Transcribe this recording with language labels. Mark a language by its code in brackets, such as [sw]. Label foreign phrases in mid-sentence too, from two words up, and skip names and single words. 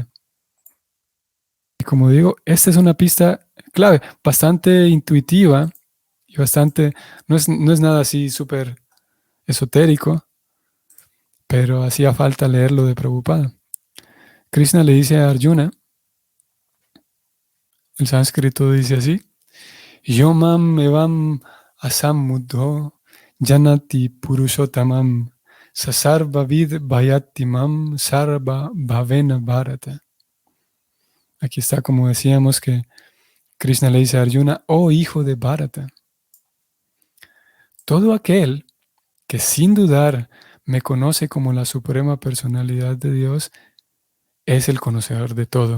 [es] Y como digo, esta es una pista clave, bastante intuitiva y bastante, no es nada así súper esotérico, pero hacía falta leerlo de Prabhupada. Krishna le dice a Arjuna, el sánscrito dice así, [sa] Yomam evam asamudho janati purushottamam sasarva vid bhayatimam sarva bhavena bharata. [es] Aquí está, como decíamos, que Krishna le dice a Arjuna, oh hijo de Bharata, todo aquel que sin dudar me conoce como la suprema personalidad de Dios es el conocedor de todo.